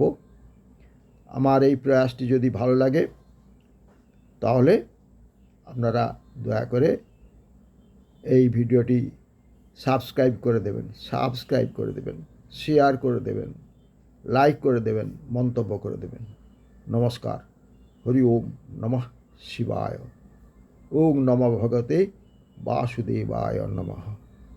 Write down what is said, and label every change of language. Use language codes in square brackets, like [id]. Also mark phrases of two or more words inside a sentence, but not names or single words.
[bn] আমার এই প্রয়াসটি যদি ভালো লাগে তাহলে আপনারা দয়া করে এই ভিডিওটি সাবস্ক্রাইব করে দেবেন, শেয়ার করে দেবেন, লাইক করে দেবেন, মন্তব্য করে দেবেন। [sa] নমস্কার। হরি ওম নমঃ শিবায়। ওম নমঃ ভগবতে বাসুদেবায় নমঃ।